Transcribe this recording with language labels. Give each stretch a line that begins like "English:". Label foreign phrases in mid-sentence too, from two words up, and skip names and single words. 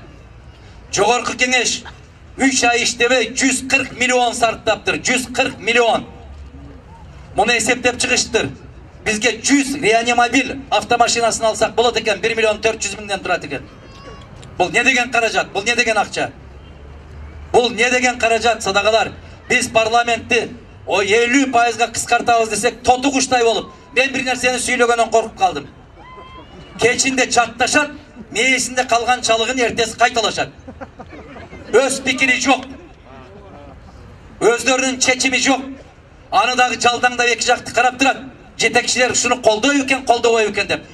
Kyrgyz: Жогорку кеңеш 3 ай иштебей 140 миллион сарптаптыр. 140 миллион. Муну эсептеп чыгыштыр. Бизге 100 реанимобиль автомашинасын алсак болот экен, 1 миллион 400 миңден турат экен. Бул не деген каражат? Бул не деген акча? Бул не деген каражат, садағалар? Biz parlamentти o 50%га кыскартабыз десек, тоту куштай болуп, мен бир нерсени сүйлөгөндөн коркуп калдым. Кечинде чатташат, мээсинде калган чалыгын эртеси кайталашат. Өз пикири жок. Өздөрүнүн чечими жок. Аны дагы жалдаңдап эки жакты карап турат. Жетекчилер ушуну колдойбу экен, колдобойбу экен деп.